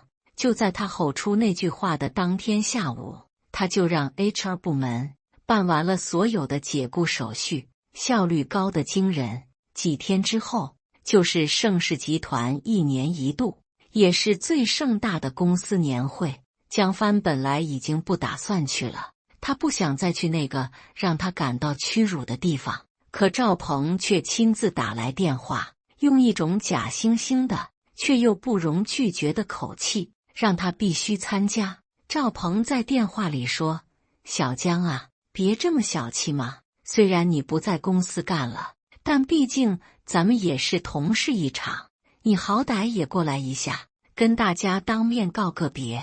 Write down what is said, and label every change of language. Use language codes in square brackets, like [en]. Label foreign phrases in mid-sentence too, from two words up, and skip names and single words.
[zh] 就在他吼出那句話的當天下午，他就讓 HR 部門辦完了所有的解雇手續，效率高得驚人。幾天之後，就是盛世集團1年1度，也是最盛大的公司年會。江帆本來已經不打算去了，他不想再去那個讓他感到屈辱的地方。可趙鵬卻親自打來電話，用一種假惺惺的卻又不容拒絕的口氣，讓他必須參加。趙鵬在電話裡說，小江啊，別這麼小氣嘛，雖然你不在公司幹了，但畢竟咱們也是同事一場，你好歹也過來一下，跟大家當面告個別。